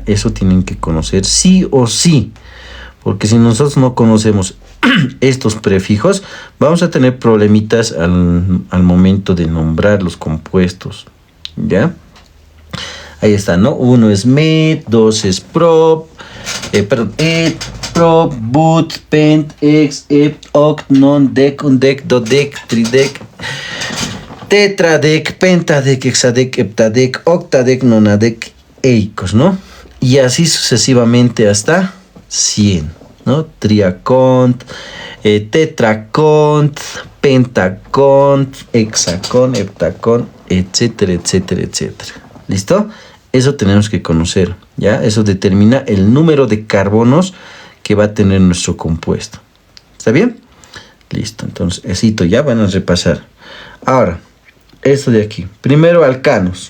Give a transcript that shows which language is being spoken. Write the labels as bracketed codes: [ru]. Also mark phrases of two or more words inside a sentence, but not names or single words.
[es] Eso tienen que conocer sí o sí. Porque si nosotros no conocemos estos prefijos, vamos a tener problemitas al momento de nombrar los compuestos. ¿Ya? Ahí está, ¿no? 1 es met, 2 es prop, et, prop, but, pent, ex, ep, oct, non, dec, undec, dodec, tridec, tetradec, pentadec, hexadec, heptadec, octadec, nonadec, eicos, ¿no? Y así sucesivamente hasta 100, ¿no? Triacont, tetracont, pentacont, hexacont, heptacont, etcétera, etcétera, etcétera. ¿Listo? Eso tenemos que conocer, ¿ya? Eso determina el número de carbonos que va a tener nuestro compuesto. ¿Está bien? Listo, entonces, esito, ya van a repasar. Ahora, esto de aquí. Primero, alcanos.